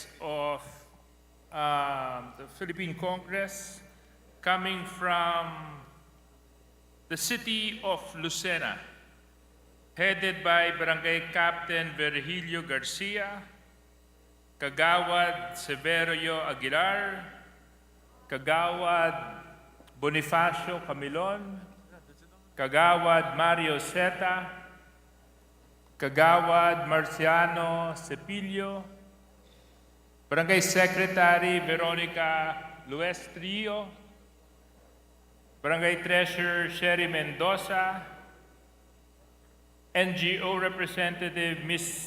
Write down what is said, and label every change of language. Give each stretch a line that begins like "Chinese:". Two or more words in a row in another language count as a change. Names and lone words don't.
English: of the Philippine Congress coming from the city of Lucena, headed by Barangay Captain Virgilio Garcia, Kagawad Severio Aguilar, Kagawad Bonifacio Camilon, Kagawad Mario Seta, Kagawad Marciano Cepillo, Barangay Secretary Veronica Luestrio, Barangay Treasurer Sherry Mendoza, NGO Representative Ms.